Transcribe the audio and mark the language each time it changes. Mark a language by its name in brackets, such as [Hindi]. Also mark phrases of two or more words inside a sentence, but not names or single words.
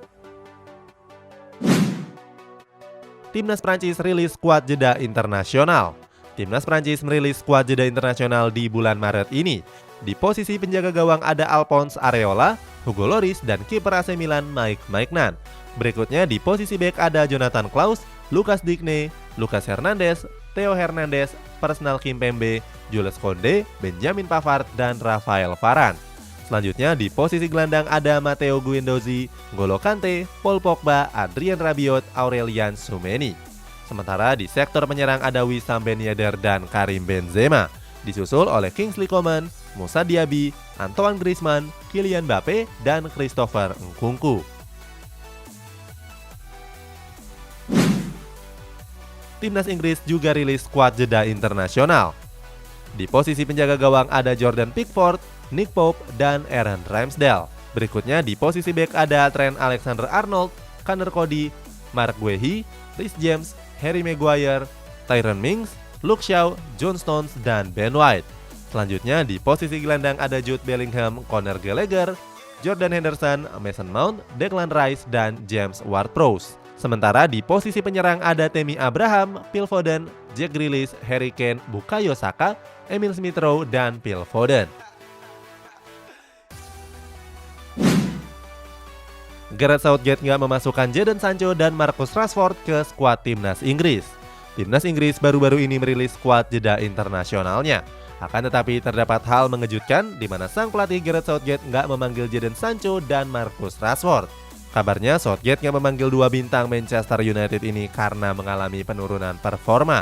[Indonesian] Timnas Prancis rilis skuad jeda internasional. Timnas Prancis merilis skuad jeda internasional di bulan Maret ini. Di posisi penjaga gawang ada Alphonse Areola, Hugo Lloris, dan kiper AC Milan Mike Maignan. Berikutnya di posisi bek ada Jonathan Klaus, Lucas Digne, Lucas Hernandez, Theo Hernandez, Presnel Kimpembe, Jules Koundé, Benjamin Pavard, dan Rafael Varane. Selanjutnya di posisi gelandang ada Matteo Guendouzi, N'Golo Kante, Paul Pogba, Adrien Rabiot, Aurelian Tchouameni. Sementara di sektor penyerang ada Wissam Ben Yedder dan Karim Benzema, disusul oleh Kingsley Coman, Moussa Diaby, Antoine Griezmann, Kylian Mbappe, dan Christopher Nkunku. Timnas Inggris juga rilis skuad jeda internasional. Di posisi penjaga gawang ada Jordan Pickford, Nick Pope, dan Aaron Ramsdale. Berikutnya di posisi bek ada Trent Alexander-Arnold, Conor Cody, Mark Guehi, Reece James, Harry Maguire, Tyrone Mings, Luke Shaw, John Stones, dan Ben White. Selanjutnya di posisi gelandang ada Jude Bellingham, Conor Gallagher, Jordan Henderson, Mason Mount, Declan Rice, dan James Ward-Prowse. Sementara di posisi penyerang ada Tammy Abraham, Phil Foden, Jack Grealish, Harry Kane, Bukayo Saka, Emil Smith-Rowe, dan Phil Foden. Gareth Southgate nggak memasukkan Jadon Sancho dan Marcus Rashford ke skuad Timnas Inggris. Timnas Inggris baru-baru ini merilis skuad jeda internasionalnya. Akan tetapi terdapat hal mengejutkan di mana sang pelatih Gareth Southgate nggak memanggil Jadon Sancho dan Marcus Rashford. Kabarnya Southgate nggak memanggil dua bintang Manchester United ini karena mengalami penurunan performa.